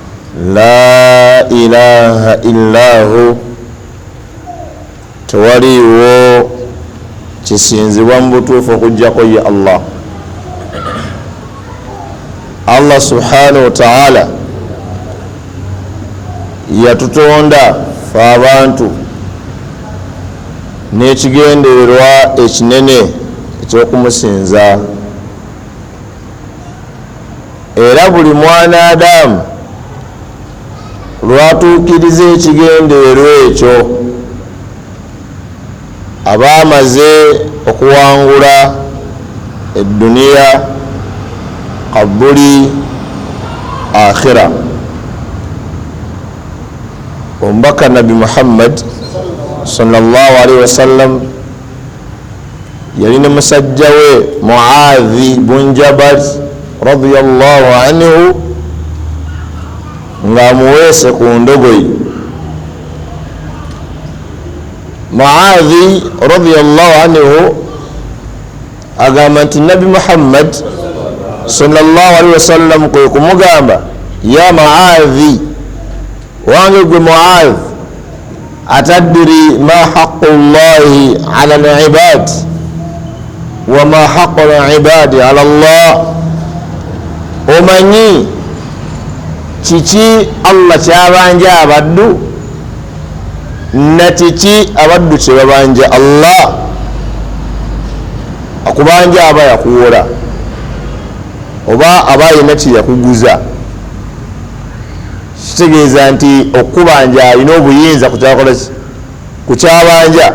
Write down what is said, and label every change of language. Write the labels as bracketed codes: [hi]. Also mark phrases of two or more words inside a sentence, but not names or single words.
[ar] لا إله إلا الله, [lg] tewaliwo kisinzibwa mu butuufu okujjako ye Allah. [ar] الله سبحانه وتعالى [lg] yatutonda fe abantu n'ekigendererwa ekinene eky'okumusinza, era buli mwana Adamu lwatuukiriza ekigendererwa ekyo aba amaze okuwangula edduniya, kabuli, akhira. Omubaka Nabi Muhammad [ar] صلى الله عليه وسلم [lg] yali ne musajja we Muadhi bun Jabal [ar] رضي الله عنه [lg] ng'amuweese ku ndogoyi. Muadhi [ar] رضي الله عنه [lg] agamba nti Nabi Muhammad [ar] صلى الله عليه wasallam [lg] kwe kumugamba, ya Muadhi, wange gwe Muadhi, [ar] أتدري ما حق الله على العباد وما حق العباد على الله, [lg] omanyi kiki Allah kyabanja abaddu na kiki abaddu kyebabanja Allah? Akubanja aba yakuwola oba aba yina kyeyakuguza, kitegeeza nti okubanja alina obuyinza ku kyabanja.